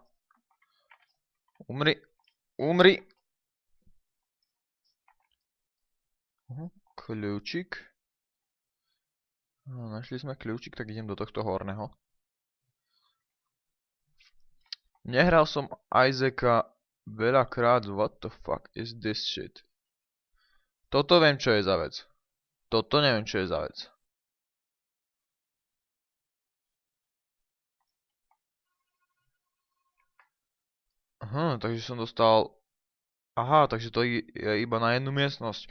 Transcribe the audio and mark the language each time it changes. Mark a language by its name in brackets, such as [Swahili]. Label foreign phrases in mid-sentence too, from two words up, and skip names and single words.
[Slovak] Umri. Umri. Kľúčik. No, našli sme kľúčik, tak idem do tohto horného. Nehral som Isaaca veľakrát. [English] What the fuck is this shit? [Slovak] Toto viem, čo je za vec. Toto neviem, čo je za vec. Aha, takže som dostal... Aha, takže to je iba na jednu miestnosť.